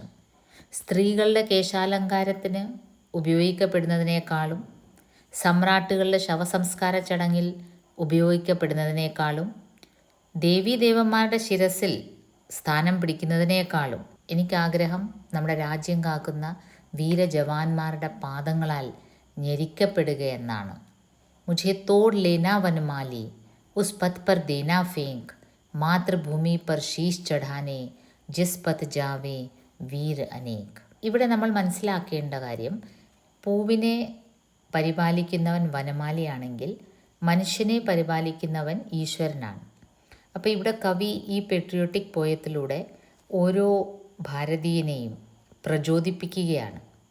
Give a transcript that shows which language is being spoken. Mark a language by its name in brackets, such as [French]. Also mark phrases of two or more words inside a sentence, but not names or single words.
[Malayalam] സ്ത്രീകളുടെ കേശാലങ്കാരത്തിന് ഉപയോഗിക്കപ്പെടുന്നതിനേക്കാളും സമ്രാട്ടുകളുടെ ശവസംസ്കാര ചടങ്ങിൽ ഉപയോഗിക്കപ്പെടുന്നതിനേക്കാളും ദേവീദേവന്മാരുടെ ശിരസിൽ സ്ഥാനം പിടിക്കുന്നതിനേക്കാളും എനിക്കാഗ്രഹം നമ്മുടെ രാജ്യം കാക്കുന്ന വീരജവാന്മാരുടെ പാദങ്ങളാൽ ഞെരിക്കപ്പെടുക എന്നാണ്. [Hindi] മുझे तोड़ लेना वनमाली, उस पथ पर देना फेंक, മാതൃഭൂമി पर शीश चढ़ाने जिस पथ जावे वीर अनेक. [Malayalam] ഇവിടെ നമ്മൾ മനസ്സിലാക്കേണ്ട കാര്യം, പൂവിനെ പരിപാലിക്കുന്നവൻ വനമാലിയാണെങ്കിൽ മനുഷ്യനെ പരിപാലിക്കുന്നവൻ ഈശ്വരനാണ്. അപ്പോൾ ഇവിടെ കവി ഈ [English] patriotic poem [Malayalam] ഓരോ ഭാരതീയനെയും പ്രചോദിപ്പിക്കുകയാണ്.